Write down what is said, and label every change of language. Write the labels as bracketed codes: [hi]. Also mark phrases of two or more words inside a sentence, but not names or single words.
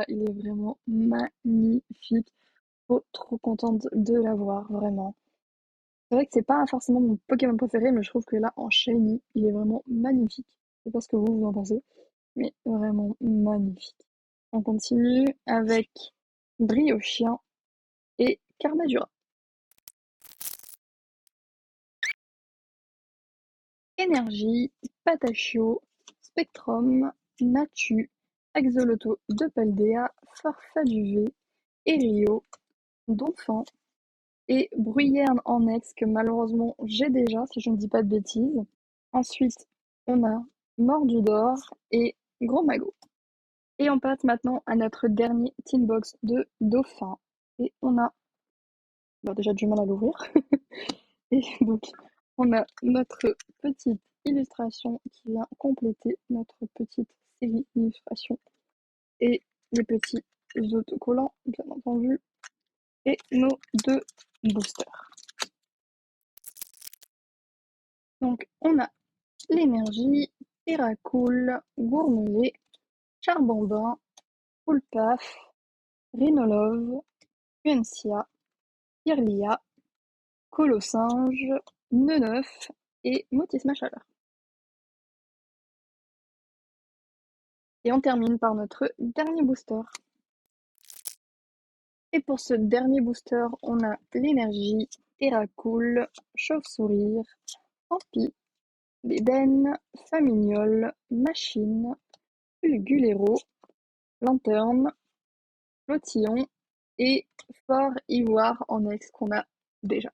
[fr] Il est vraiment magnifique. Trop contente de l'avoir, vraiment. C'est vrai que c'est pas forcément mon Pokémon préféré, mais je trouve que là, en shiny, il est vraiment magnifique. Je sais pas ce que vous en pensez, mais vraiment magnifique. On continue avec Briochien et Carmadura. Énergie, Patachio, Spectrum, Natu, Axoloto de Paldea, Farfaduvé, Erio, Donphan et Bruyerne en ex que malheureusement j'ai déjà si je ne dis pas de bêtises. Ensuite, on a Mordudor et Gros Magot. Et on passe maintenant à notre dernier [en] Teen Box [fr] de Dauphin. Et on a déjà du mal à l'ouvrir. Et donc, on a notre petite illustration qui vient compléter notre petite série d'illustrations. Et les petits autocollants, bien entendu. Et nos 2 boosters. Donc, on a l'énergie, Terracool, Gourmelet, Charbambin, Poulpaf, Rhinolove, Uncia, Kirlia, Colosinge, Neuneuf et Motisma Chaleur. Et on termine par notre dernier booster. Et pour ce dernier booster, on a l'énergie, Terracool, Chauve-sourire, Ampi, Bébène, Famignol, Machine, Fulgulero, Lanterne, Lotillon et Fort Ivoire en ex qu'on a déjà.